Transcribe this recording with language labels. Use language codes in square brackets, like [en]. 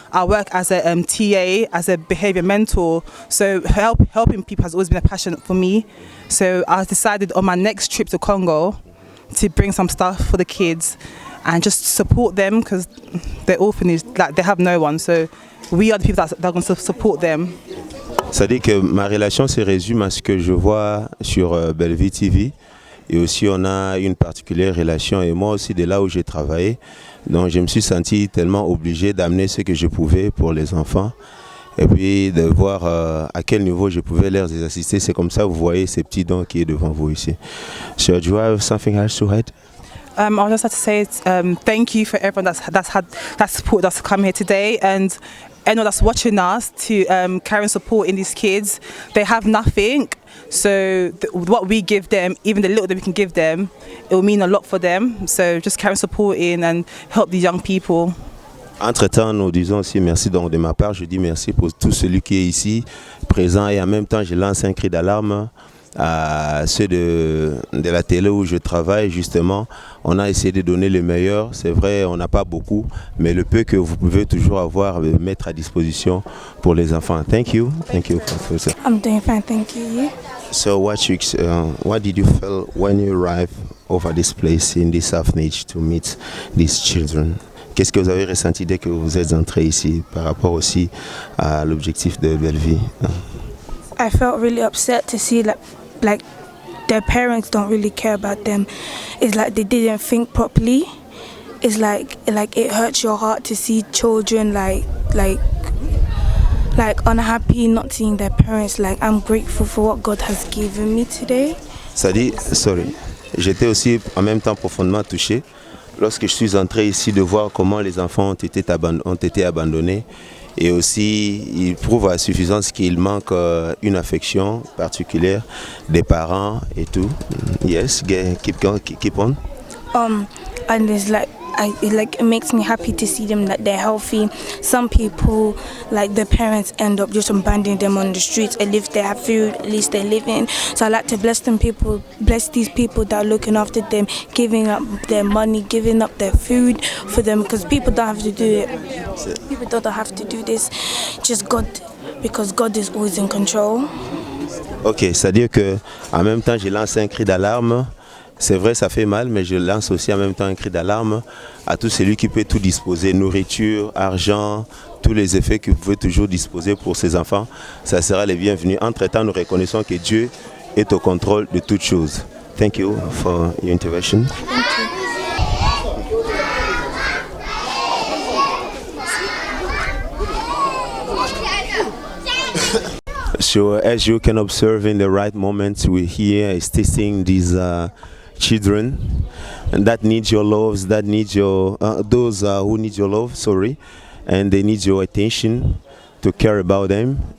[en] I work as a TA, as a behaviour mentor. So helping people has always been a passion for me. So I decided on my next trip to Congo to bring some stuff for the kids and just support them because they're orphanage, like they have no one. So we are the people that are going to support them. [fr] Ça dit que ma relation se résume à ce que je vois sur Bellevue TV et aussi on a une particulière relation et moi aussi de là où j'ai travaillé. Donc je me suis senti tellement obligé d'amener ce que je pouvais pour les enfants et puis de voir à quel niveau je pouvais leur assister. C'est comme ça que vous voyez ces petits dons qui est devant vous ici. [en] So do you have something else to add? I just have to say thank you for everyone that's supported us to come here today, and anyone that's watching us to carry and support in these kids. They have nothing, so what we give them, even the little that we can give them, it will mean a lot for them. So just carry and support in and help these young people. [fr] Entre-temps, nous disons aussi merci. Donc, de ma part, je dis merci pour tout celui qui est ici, présent. Et en même temps, je lance un cri d'alarme à ceux de la télé où je travaille. Justement, on a essayé de donner le meilleur. C'est vrai, on n'a pas beaucoup, mais le peu que vous pouvez toujours avoir, mettre à disposition pour les enfants. [en] Thank you. Thank you, Professor. I'm doing fine, thank you. So what did you feel when you arrived over this place in this orphanage to meet these children? [fr] Qu'est-ce que vous avez ressenti dès que vous êtes entré ici par rapport aussi à l'objectif de Bellevie? [en] I felt really upset to see like their parents don't really care about them. It's like they didn't think properly. It's like it hurts your heart to see children like unhappy, not seeing their parents. Like, I'm grateful for what God has given me today. [fr] Ça dit, sorry, j'étais aussi en même temps profondément touché lorsque je suis entré ici de voir comment les enfants ont été abandonnés. Et aussi, il prouve à suffisance qu'il manque une affection particulière des parents et tout. [en] Yes, keep on. And it's it makes me happy to see them that they're healthy. Some people, like their parents, end up just abandoning them on the streets. At least they have food, at least they're living. So I like to bless these people that are looking after them, giving up their money, giving up their food for them, because people don't have to do it. People don't have to do this. Just God, because God is always in control. [fr] Ok, c'est-à-dire que en même temps, j'ai lancé un cri d'alarme. C'est vrai, ça fait mal, mais je lance aussi en même temps un cri d'alarme à tout celui qui peut tout disposer, nourriture, argent, tous les effets que vous pouvez toujours disposer pour ces enfants. Ça sera les bienvenus. Entre-temps, nous reconnaissons que Dieu est au contrôle de toutes choses. [en] Thank you for your intervention. So as you can observe in the right moment, we're here assisting these children and that need your love, that need your those who need your love, sorry, and they need your attention to care about them.